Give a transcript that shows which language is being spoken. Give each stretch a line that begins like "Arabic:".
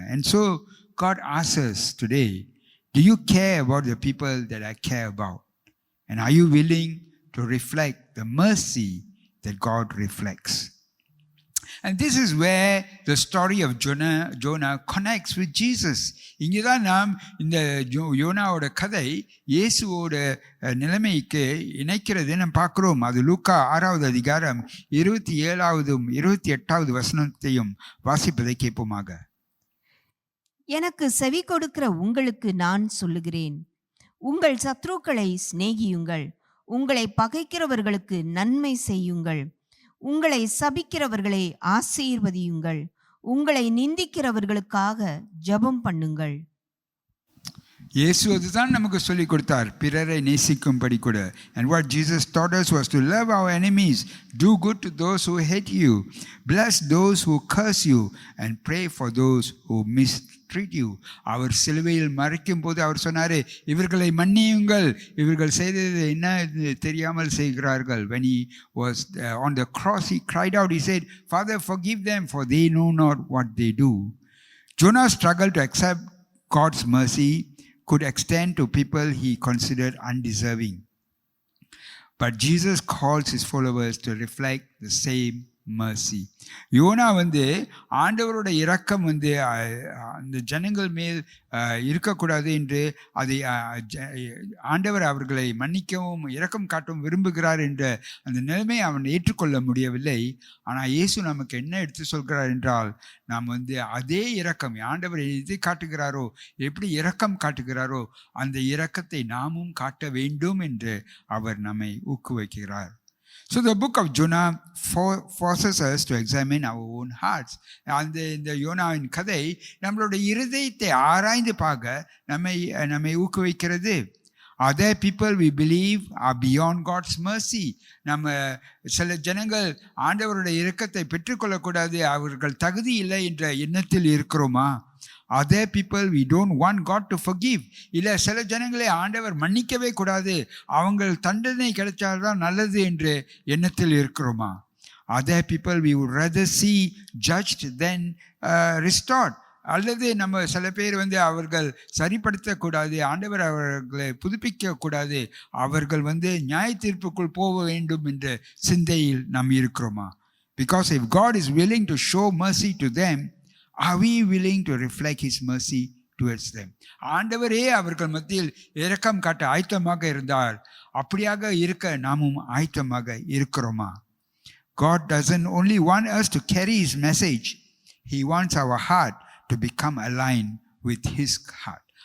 English: And so God asks us today, do you care about the people that I care about? And are you willing to reflect the mercy that God reflects? And this is where the story of Jonah connects with Jesus.
Tamil: இங்கே தான் நாம் இந்த யோனாவோட கதை இயேசுவோட நிலைமைக்கு இணைக்கிறது நாம் பார்க்கிறோம். அது லூக்கா 6வது அதிகாரம் 27வது 28வது வசனத்தையும் வாசிப்பதை கேட்போமாக. எனக்கு செவி கொடுக்கிற உங்களுக்கு நான் சொல்லுகிறேன், உங்கள் சத்ருக்களை சிநேகியுங்கள், உங்களை பகைக்கிறவர்களுக்கு நன்மை செய்யுங்கள், உங்களை சபிக்கிறவர்களை ஆசீர்வதியுங்கள், உங்களை நிந்திக்கிறவர்களுக்காக ஜெபம் பண்ணுங்கள். இயேசு அதுதான் நமக்கு சொல்லிக் கொடுத்தார், பிறரை நேசிக்கும்படி கூட.
English: And what Jesus taught us was to love our enemies, do good to those who hate you, bless those who curse you, and pray for those who mistreat you.
Tamil: அவர் சிலுவையில் மரிக்கும் போது அவர் சொன்னார், இவர்களை மன்னியுங்கள், இவர்கள் செய்தது என்ன தெரியாமல் செய்கிறார்கள்.
English: When he was on the cross, he cried out, he said, Father, forgive them, for they know not what they do. Jonah struggled to accept God's mercy could extend to people he considered undeserving. But Jesus calls his followers to reflect the same mercy.
Tamil: YONO ஆண்டவரோட இரக்கம் அந்த ஜனங்கள் மேல் இருக்கக்கூடாது என்று அதை ஆண்டவர் அவர்களை மன்னிக்கவும் இரக்கம் காட்டவும் விரும்புகிறார் என்ற அந்த நிலைமை அவன் ஏற்றுக்கொள்ள முடியவில்லை. ஆனால் இயேசு நமக்கு என்ன எடுத்து சொல்கிறார் என்றால், நாம் அதே இரக்கம் ஆண்டவர் எதை காட்டுகிறாரோ, எப்படி இரக்கம் காட்டுகிறாரோ அந்த இரக்கத்தை நாமும் காட்ட வேண்டும் என்று அவர் நம்மை ஊக்குவிக்கிறார்.
English: So the book of Jonah forces us to examine our own hearts.
Tamil: இந்த யோனாவின் கதை நம்மளுடைய இருதயத்தை ஆராய்ந்து பார்க்க நம்மை ஊக்குவிக்கிறது.
English: Are there people we believe are beyond God's mercy?
Tamil: நம்ம சில ஜனங்கள் ஆண்டவருடைய இரக்கத்தை பெற்றுக்கொள்ளக்கூடாது, அவர்கள் தகுதி இல்லை என்ற எண்ணத்தில் இருக்கிறோமா?
English: Are there people we don't want God to forgive?
Tamil: இல்லை சில ஜனங்களை ஆண்டவர் மன்னிக்கவே கூடாது, அவங்க தண்டனை கிடைச்சால்தான் நல்லது என்று எண்ணத்தில் இருக்கிறோமா?
English: Are there people we would rather see judged than restored?
Tamil: அல்லது நம்ம சில பேர் அவர்கள் சரிப்படுத்தக்கூடாது, ஆண்டவர் அவர்களை புதுப்பிக்க கூடாது, அவர்கள் நியாய தீர்ப்புக்குள் போக வேண்டும் என்ற சிந்தையில் நாம் இருக்கிறோமா?
English: Because if God is willing to show mercy to them, are we willing to reflect his mercy towards them?
Tamil: ஆண்டவரே அவர்கள் மத்தியில் இரக்கம் காட்ட ஆயத்தமாக இருந்தார், அப்படியாக இருக்க நாமும் ஆயத்தமாக இருக்கிறோமா?
English: God doesn't only want us to carry his message, he wants our heart to become aligned with his heart.